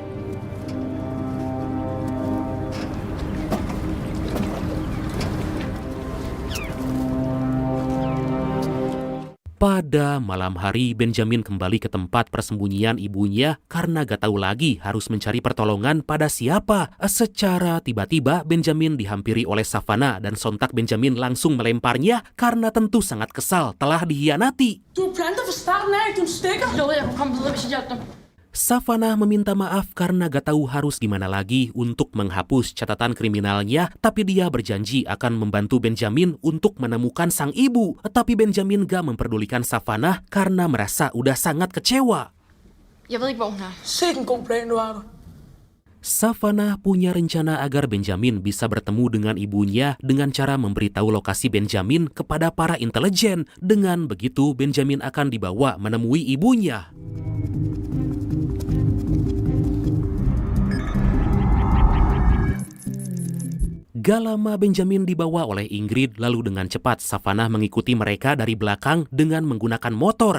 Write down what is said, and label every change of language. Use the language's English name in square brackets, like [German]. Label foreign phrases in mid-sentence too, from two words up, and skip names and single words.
[Indonesian] Pada malam hari, Benjamin kembali ke tempat persembunyian ibunya karena gak tahu lagi harus mencari pertolongan pada siapa. Secara tiba-tiba, Benjamin dihampiri oleh Savannah dan sontak Benjamin langsung melemparnya karena tentu sangat kesal telah dikhianati. [Danish] Du planter fra starten af, du stikker. Jeg lovede, jeg kunne komme videre, hvis jeg hjalp dem. [Indonesian] Savannah meminta maaf karena gak tahu harus gimana lagi untuk menghapus catatan kriminalnya, tapi dia berjanji akan membantu Benjamin untuk menemukan sang ibu. Tapi Benjamin gak memperdulikan Savannah karena merasa udah sangat kecewa. [Danish] Jeg ved ikke, hvor hun er. Sikke en god plan, du har. [Indonesian] Savannah punya rencana agar Benjamin bisa bertemu dengan ibunya dengan cara memberitahu lokasi Benjamin kepada para intelijen. Dengan begitu, Benjamin akan dibawa menemui ibunya. Gak lama Benjamin dibawa oleh Ingrid, lalu dengan cepat Savannah mengikuti mereka dari belakang dengan menggunakan motor.